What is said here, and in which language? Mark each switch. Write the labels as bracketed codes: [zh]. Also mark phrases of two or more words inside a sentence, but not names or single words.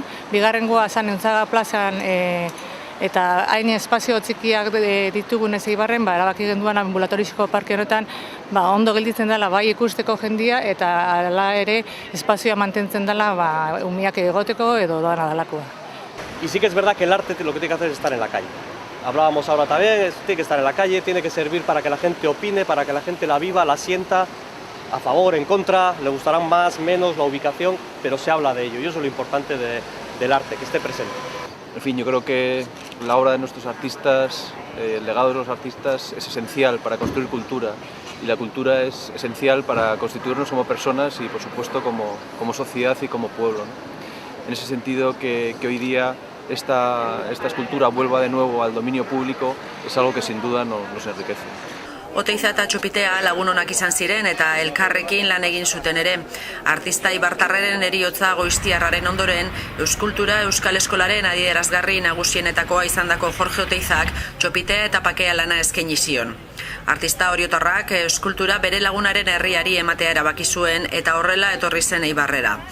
[eu] Bigarrengoa zan Untzaga plazan eta hain espazio txikiak ditugunez Eibarren, erabaki genduan ambulatorizko parke honetan ondo gelditzen dela bai ikusteko jendia eta hala ere espazioa mantentzen dela umiak egoteko edo doana dalakoa. [es] Y sí que es verdad que el arte lo que tiene que hacer es estar en la calle. Hablábamos ahora también, tiene que estar en la calle, tiene que servir para que la gente opine, para que la gente la viva, la sienta, a favor, en contra, le gustarán más, menos, la ubicación, pero se habla de ello y eso es lo importante del arte, que esté presente. En fin, yo creo que la obra de nuestros artistas, el legado de los artistas es esencial para construir cultura y la cultura es esencial para constituirnos como personas y por supuesto como sociedad y como pueblo, ¿no? En ese sentido que hoy día esta escultura vuelva de nuevo al dominio público es algo que sin duda nos enriquece. [eu] Oteiza eta Txopitea lagun onak izan ziren eta elkarrekin lan egin zuten ere. Artista ibartarraren heriotza goiztiarraren ondoren, euskultura Euskal Eskolaren adierazgarri nagusienetakoa izandako Jorge Oteizak Txopitea eta Pakea lana eskaini zion. Artista oriotarrak eskultura bere lagunaren herriari ematea erabaki zuen eta horrela etorri zen Eibarrera.